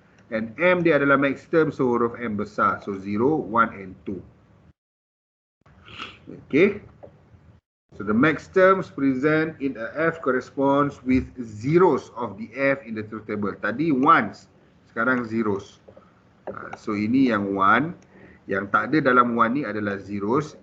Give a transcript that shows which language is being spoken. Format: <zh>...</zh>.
<ms>And M dia adalah Maxterm, so huruf M besar.</ms> <en>So 0, 1 and 2. Okay. So the Maxterms present in a F corresponds with zeros of the F in the truth table.</en> <ms>Tadi ones, sekarang zeros. So ini yang 1. Yang tak ada dalam 1 ni adalah zeros.</ms>